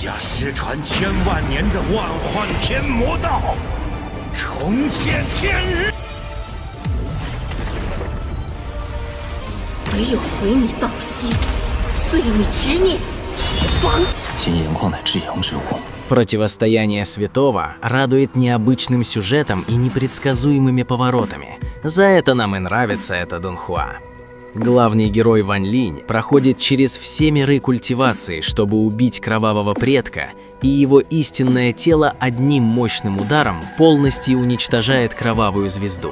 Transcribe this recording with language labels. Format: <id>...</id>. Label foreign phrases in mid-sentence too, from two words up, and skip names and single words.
<zh>下失传千万年的万幻天魔道，重现天日。唯有毁你道心，碎你执念，防。金岩矿乃至阳之物。</zh> <ru>Противостояние Святого радует необычным сюжетом и непредсказуемыми поворотами. За это нам и нравится эта Дунхуа. Главный герой Ван Линь проходит через все миры культивации, чтобы убить кровавого предка, и его истинное тело одним мощным ударом полностью уничтожает кровавую звезду.</ru>